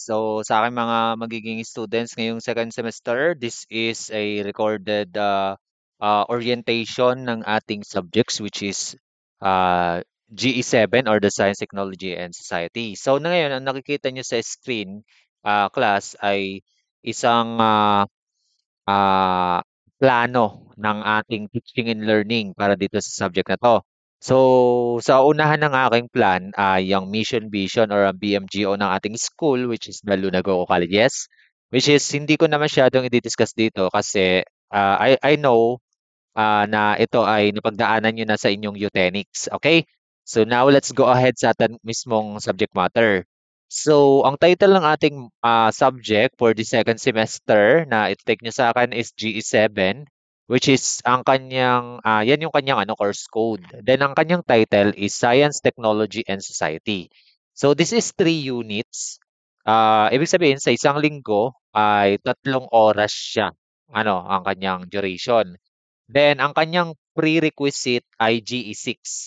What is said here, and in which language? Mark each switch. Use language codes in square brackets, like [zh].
[tl] So sa aking mga magiging [en] students ngayong second semester, this is a recorded orientation ng ating subjects which is GE7 or the Science, Technology and Society. [tl] So na ngayon, ang nakikita nyo sa screen class ay isang ah, plano ng ating teaching and learning para dito sa subject na 'to. So, sa unahan ng aking plan ay yung mission vision or ang BMGO ng ating school which is the Lunagogo Colleges, which is hindi ko na masyadong i-discuss dito kasi [en] I know [tl] na ito ay napagdaanan niyo na sa inyong Eugenics. Okay? [en] So now let's go ahead [tl] sa ating mismong subject matter. So ang title ng ating subject for the second semester na i-take niyo sa akin is GE7, which is ang kanyang yan yung kanyang course code. Then ang kanyang title is Science, Technology and Society. [en] So this is 3 units. [tl] Ibig sabihin sa isang linggo ay 3 oras siya ang kanyang duration. Then, ang kanyang prerequisite ay GE6.